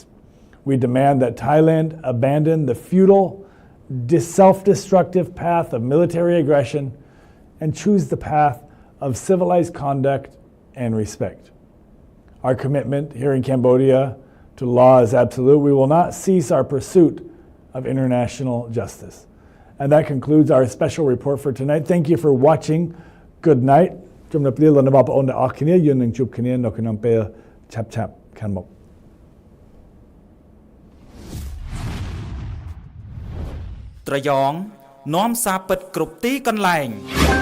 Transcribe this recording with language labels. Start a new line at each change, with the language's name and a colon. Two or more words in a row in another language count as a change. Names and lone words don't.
English: We demand that Thailand abandon the futile, self-destructive path of military aggression and choose the path of civilized conduct and respect. Our commitment here in Cambodia to law is absolute. We will not cease our pursuit of international justice. And that concludes our special report for tonight. Thank you for watching. Good night.
Khmer: ជំរាបលាលោកអ្នកបងប្អូនទាំងអស់គ្នាយើងនឹងជួបគ្នានៅក្នុងពេលឆាប់ៗខាងមុខ ត្រយ៉ងនាំសារពិតគ្រប់ទីកន្លែង